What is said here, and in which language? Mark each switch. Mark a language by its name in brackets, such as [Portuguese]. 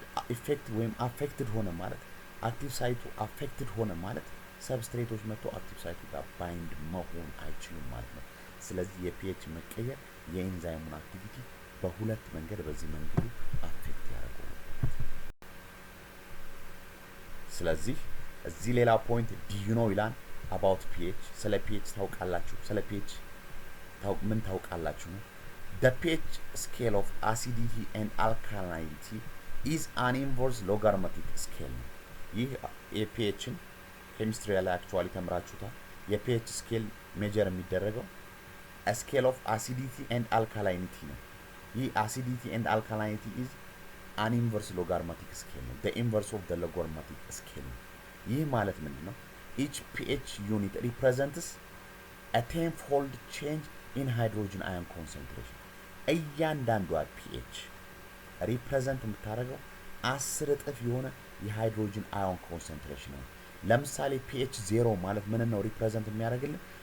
[Amharic] ኢፌክት ወይም አፌክትድ ሆነ ማለት አክቲቭ ሳይቱ አፌክትድ ሆነ ማለት ሰብስትሬቶች መጥቶ አክቲቭ ሳይቱ ጋር ባይንድ መሆን አይችሉም ማለት ነው። ስለዚህ የፒኤች መቀየር የኢንዛይሙን አክቲቪቲ በሁለት መንገድ በዚህ መንገዱ አፌክት ያደርጋል። ስለዚህ እዚህ ሌላ ፖይንት ዲዩ ኖ ይላል [English] about pH [Amharic] ስለ pH ታውቃላችሁ? ስለ pH ምን ታውቃላችሁ ነው? [English] The pH scale of acidity and alkalinity is an inverse logarithmic scale ነው። [Amharic] ይህ የፒኤችን ኬሚስትሪ ላይ አክቹአሊ ተምራችሁታል። የፒኤች ስኬል ሜጀር የሚደረገው [English] scale of acidity and alkalinity ነው። ይህ acidity and alkalinity is an inverse logarithmic scale ነው። the inverse of the logarithmic scale ነው። [Amharic] ይህ ማለት ምንድነው? [English] each pH unit represents a tenfold change in hydrogen ion concentration። [Amharic] እያንዳንዷ pH ሪፕሬዘንት የምታደርገው 10 እጥፍ የሆነ የሃይድሮጅን አዮን ኮንሰንትሬሽን ነው። ለምሳሌ pH 0 ማለት ምን ነው ሪፕሬዘንት የሚያደርግልን?